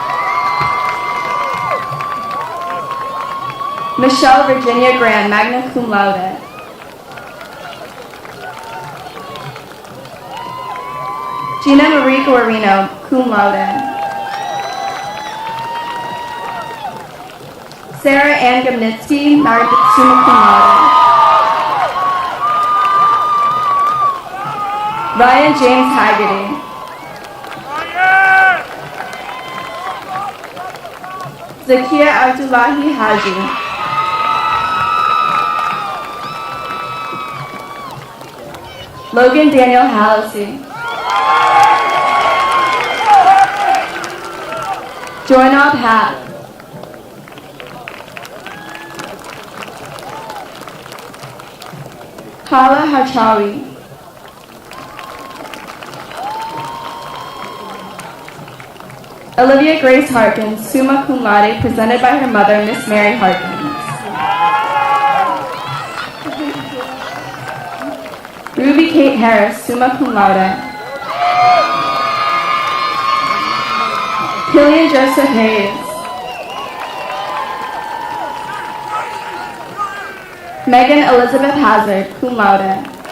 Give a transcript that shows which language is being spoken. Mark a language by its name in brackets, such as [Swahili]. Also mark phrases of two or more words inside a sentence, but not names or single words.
[English] Michelle Virginia Graham, [Latin] magna cum laude. [English] Gina Marie Guarino, [Latin] cum laude. [English] Sarah Ann Gomnitsky, [Latin] summa cum laude. [English] Ryan James Haggerty. Zakia Abdullahi Haji. Logan Daniel Halsey. Joynob Hat. Hala Hachawi. Olivia Grace Harkins, [Latin] summa cum laude, [English] presented by her mother, Miss Mary Harkins. Ruby Kate Harris, [Latin] summa cum laude. [English] Killian Joseph Hayes. Megan Elizabeth Hazard, [Latin] cum laude.